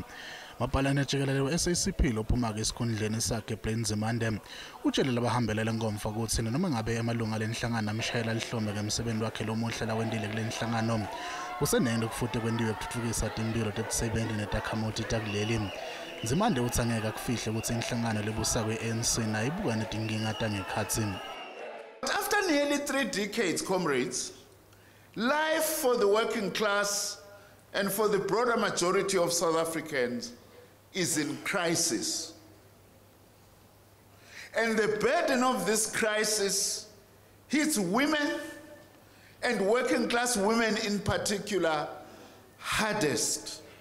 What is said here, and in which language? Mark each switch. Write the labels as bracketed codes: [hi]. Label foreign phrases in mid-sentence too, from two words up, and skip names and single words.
[ss] Mapalane jikelele we-SACP lophuma ke esikhundleni sakhe Tindzaba utshele labahambele lenkomfa ukuthi noma ngabe emalunga lenhlangano amshayela lihlombe ngemsebenzi wakhe lomuhle lawendile kule nhlangano kusenento kufuthi kwendiwe kuthuthukisa timpilo tetisebenzi netakhamuti takuleli. Tindzaba uthi angeke kufihle ukuthi inhlangano lebusa kwe-ANC nayibuka netinkinga tangekhatsi. [en] After nearly 3 decades, comrades, life for the working class and for the broader majority of South Africans is in crisis. And the burden of this crisis hits women and working class women in particular hardest.